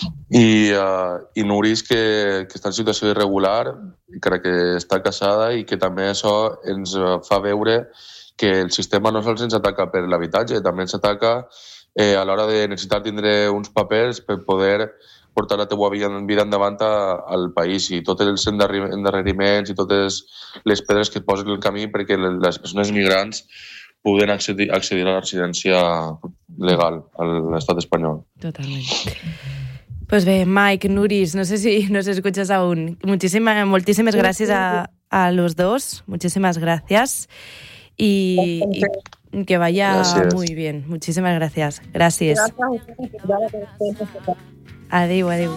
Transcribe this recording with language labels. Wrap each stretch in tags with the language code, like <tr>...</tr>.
<ca>I Nuris, que està en situació irregular, crec que està casada i que també això ens fa veure que el sistema no sols ens ataca per l'habitatge, també ens ataca a l'hora de necessitar tindre uns papers per poder portar la teua vida endavant al país, i tots els endarreriments i totes les pedres que posen el camí perquè les persones migrants puguen accedir a la residència legal a l'estat espanyol. Totalment.</ca> <es>Pues bé, Mike, Nuris, no sé si nos escuchas aún.</es> <ca>Moltíssimes gràcies</ca> <es>a los dos.</es> <ca>Moltíssimes gràcies. I</ca> <es>que vaya muy bien.</es> <ca>Moltíssimes gràcies. Gràcies. Adéu.</ca>